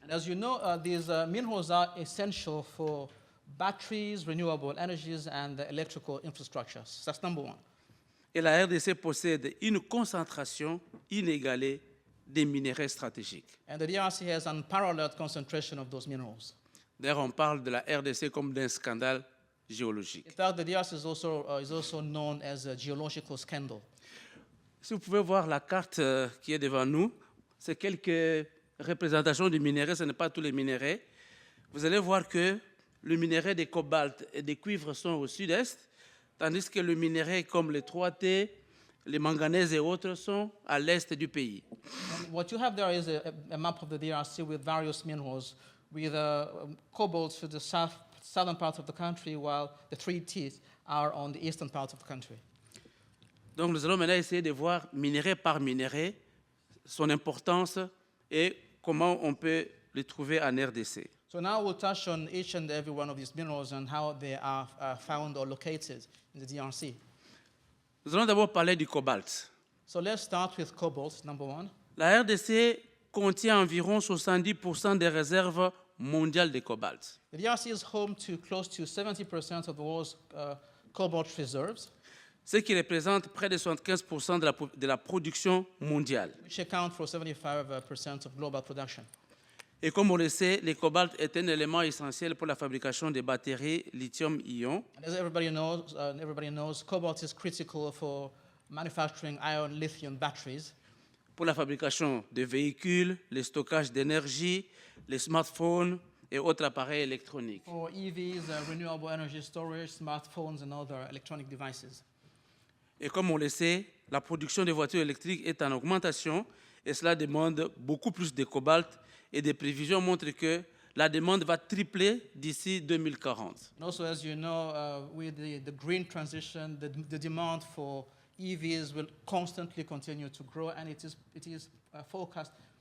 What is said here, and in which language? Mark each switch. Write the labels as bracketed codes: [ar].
[en] And as you know, these minerals are essential for batteries, renewable energies, and the electrical infrastructures. That's number one. [fr] Et la RDC possède une concentration inégalée des minerais stratégiques. [en] And the DRC has unparalleled concentration of those minerals. [fr] D'ailleurs, on parle de la RDC comme d'un scandale géologique. [en] In fact, the DRC is also known as a geological scandal. [fr] Si vous pouvez voir la carte qui est devant nous, c'est quelques représentations du minerai, ce n'est pas tous les minéraux. Vous allez voir que le minerai des cobalt et des cuivres sont au sud-est, tandis que le minerai comme les 3T, les manganèses et autres sont à l'est du pays. [en] And what you have there is a map of the DRC with various minerals, with cobalt to the southern part of the country, while the 3Ts are on the eastern part of the country. [fr] Donc nous allons maintenant essayer de voir minerai par minerai son importance et comment on peut les trouver en RDC. [en] So now we'll touch on each and every one of these minerals and how they are found or located in the DRC. [fr] Nous allons d'abord parler du cobalt. [en] So let's start with cobalt, number one. [fr] La RDC contient environ 70% des réserves mondiales de cobalt. [en] The DRC is home to close to 70% of the world's cobalt reserves, [fr] Ce qui représente près de 75% de la production mondiale. [en] which account for 75% of global production. [fr] Et comme on le sait, le cobalt est un élément essentiel pour la fabrication des batteries lithium-ion. [en] And as everybody knows, cobalt is critical for manufacturing ion lithium batteries, [fr] Pour la fabrication des véhicules, le stockage d'énergie, les smartphones et autres appareils électroniques. [en] for EVs, renewable energy storage, smartphones, and other electronic devices. [fr] Et comme on le sait, la production des voitures électriques est en augmentation et cela demande beaucoup plus de cobalt et des prévisions montrent que la demande va tripler d'ici 2040. [en] And also, as you know, with the green transition, the demand for EVs will constantly continue to grow, and it is forecast.